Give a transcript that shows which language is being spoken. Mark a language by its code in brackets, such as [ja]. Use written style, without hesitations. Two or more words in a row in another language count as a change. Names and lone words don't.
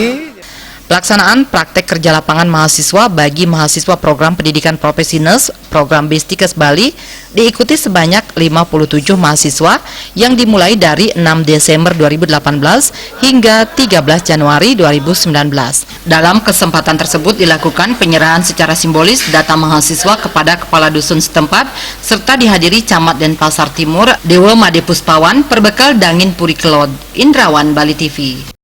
[id] Pelaksanaan praktek kerja lapangan mahasiswa bagi mahasiswa program pendidikan profesi nurse program B STIKAS Bali diikuti sebanyak 57 mahasiswa yang dimulai dari 6 Desember 2018 hingga 13 Januari 2019. Dalam kesempatan tersebut dilakukan penyerahan secara simbolis data mahasiswa kepada kepala dusun setempat serta dihadiri Camat Denpasar Timur Dewa Made Puspawan Perbekal Dangin Puri Kelot. Indrawan, Bali TV.